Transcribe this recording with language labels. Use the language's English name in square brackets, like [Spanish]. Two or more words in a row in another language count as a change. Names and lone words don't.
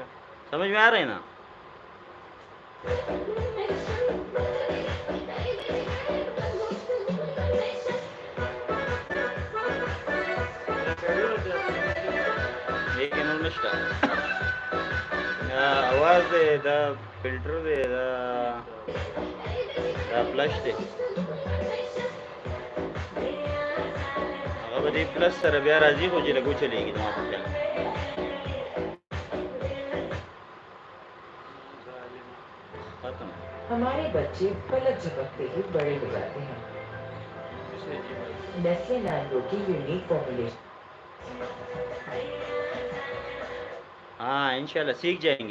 [Urdu] سمجھ میں آ رہا ہے نا؟ [Pashto] لیکن انشکا آواز دے دا فلٹر دے دا فلش دے هغه به دې پلس سره بیا راځي خو چې لږ وچلېږي زما په خیال. [Urdu] ختم. ہمارے بچے پلک جھپکتے ہی بڑے ہو جاتے ہیں. نیسلے نینو کی یونیک فارمولیشن. ہاں انشاءاللہ سیکھ جائیں گے.